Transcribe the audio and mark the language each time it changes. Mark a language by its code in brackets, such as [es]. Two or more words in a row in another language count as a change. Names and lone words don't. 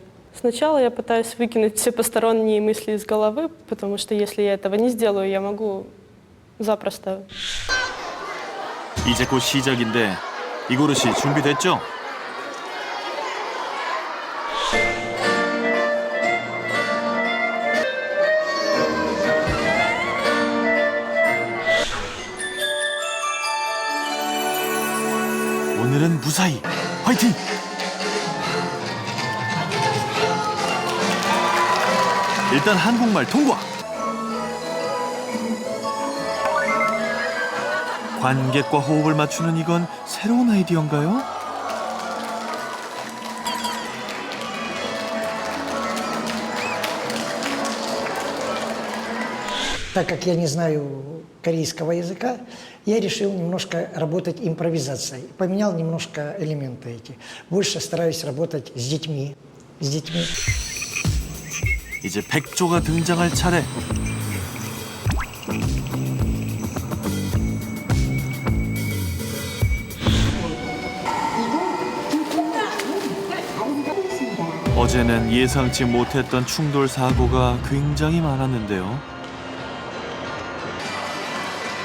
[ru] Сначала я пытаюсь выкинуть все посторонние мысли из головы, потому что если я этого не сделаю, я могу запросто. [ko] 이제 곧 시작인데 이고르 씨 준비됐죠? 오늘은 무사히 화이팅! 일단 한국말 통과! 관객과 호흡을 맞추는 이건 새로운 아이디어인가요? [ru] Так как я не знаю корейского языка, я решил немножко работать импровизацией. Поменял немножко элементы эти. Больше стараюсь работать с детьми. [ko] 이제 백조가 등장할 차례. 어제는 예상치 못했던 충돌 사고가 굉장히 많았는데요.